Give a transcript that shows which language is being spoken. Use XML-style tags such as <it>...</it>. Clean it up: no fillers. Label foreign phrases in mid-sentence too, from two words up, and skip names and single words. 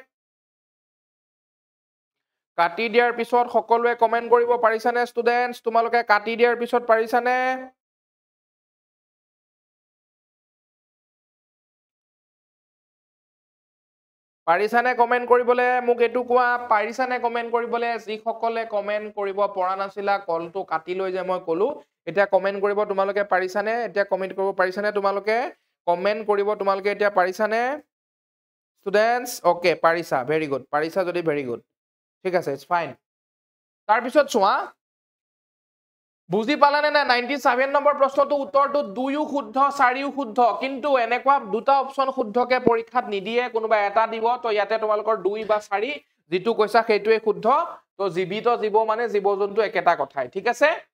<as>কাটি দিয়াৰ পিছত সকলোৱে কমেন্ট কৰিব পাৰিছানে ষ্টুডেন্টস তোমালোকে কাটি দিয়াৰ পিছত পাৰিছানে কমেন্ট কৰিবলৈ মোক এটু কোৱা পাৰিছানে কমেন্ট কৰিবলৈ যিসকলে কমেন্ট কৰিব পৰা নাছিলা কলটো কাটি লৈ যে মই কলো এতিয়া কমেন্ট কৰিব তোমালোকে পাৰিছানে এতিয়া কমেন্ট কৰিব পাৰিছানে তোমালোকে কমেন্ট কৰিব তোমালোকে এতিয়া পাৰিছানে</as> <en>students okay</en> <as>parisa</as> <en>very good</en> <as>পাৰিছা যদি</as> <en>very good</en> <as>ঠিক আছে</as> <en>it's fine</en> <as>তাৰ পিছত চোৱা বুজি পালানে না 97 নম্বৰ প্ৰশ্নটো উত্তৰটো 2ও শুদ্ধ 4ও শুদ্ধ কিন্তু এনেকুৱা দুটা অপচন শুদ্ধকে পৰীক্ষাত নিদিয়ে কোনোবা এটা দিব তো ইয়াতে তোমালোকৰ 2 বা 4 যেটো কৈছা সেইটোৱে শুদ্ধ তো জীৱিত জীৱ মানে জীৱজন্তু একেটা কথাই ঠিক আছে</as>